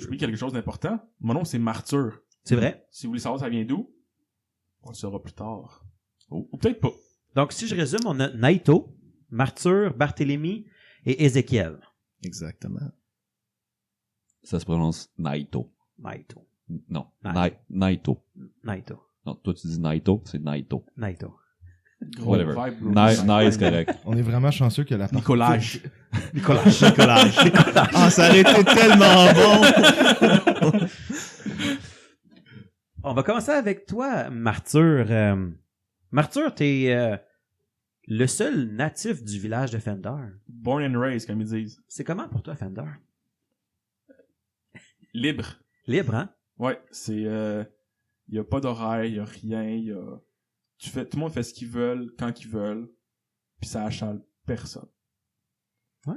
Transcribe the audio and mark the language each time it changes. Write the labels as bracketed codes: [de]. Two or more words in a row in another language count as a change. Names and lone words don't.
[fr] je dis quelque chose d'important. Mon nom, c'est Martyr. C'est vrai. Si vous voulez savoir ça vient d'où, on le saura plus tard. Ou peut-être pas. Donc, si je résume, on a Naito, Martyr, Barthélemy et Ézéchiel. Exactement. Ça se prononce Naito. Naito. Non, Naito. Naito. Naito. Non, toi tu dis Naito, c'est Naito. Naito. Gros Whatever. [en] vibe, bro. [fr] Nice, correct. On est vraiment chanceux que la partie... Nicolas. Nicolas. Ah, ça aurait été tellement bon! On va commencer avec toi, Martyr. Martyr, t'es le seul natif du village de Fender. [en] Born and raised, [fr] comme ils disent. C'est comment pour toi, Fender? Libre. Libre, hein? Ouais, c'est... y a pas d'horaire, y a rien, tout le monde fait ce qu'ils veulent, quand qu'ils veulent, puis ça achale personne. Ouais.